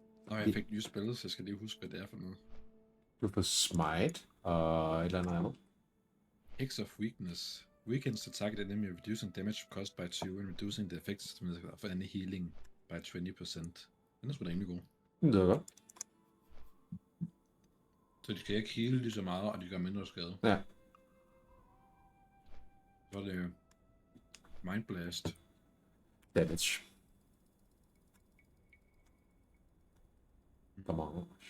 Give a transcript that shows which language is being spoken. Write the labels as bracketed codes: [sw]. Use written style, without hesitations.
[da] Nå, jeg fik nye spil, så jeg skal lige huske, hvad det er for noget. Du får smite og et eller andet. [en] X of Weakness. Weakens to target enemy, reducing damage caused by 2 and reducing the effects of any healing by 20%. [da] Den er sgu da rimelig god. Det er godt. Så de skal ikke heal lige så meget, og de gør mindre skade. Ja. Så er det Mind Blast. [en] Damage. [da] Der er mange.